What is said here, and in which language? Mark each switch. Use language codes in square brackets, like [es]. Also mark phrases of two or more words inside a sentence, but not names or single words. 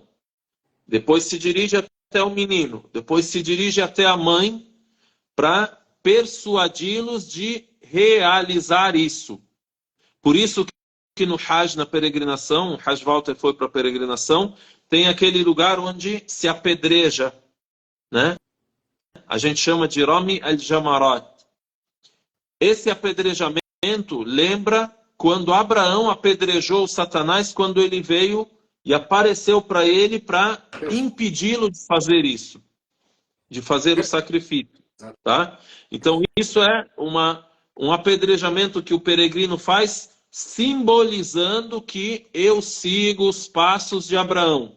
[pt] Depois se dirige até o menino. Depois se dirige até a mãe para persuadi-los de realizar isso. Por isso que no Hajj, na peregrinação, o Hajj Walter foi para a peregrinação, tem aquele lugar onde se apedreja, né? A gente chama de [ar] رمي الجمرات. [pt] Esse apedrejamento lembra quando Abraão apedrejou o Satanás quando ele veio e apareceu para ele para impedi-lo de fazer isso, de fazer o sacrifício, tá? Então isso é um apedrejamento que o peregrino faz, simbolizando que eu sigo os passos de Abraão.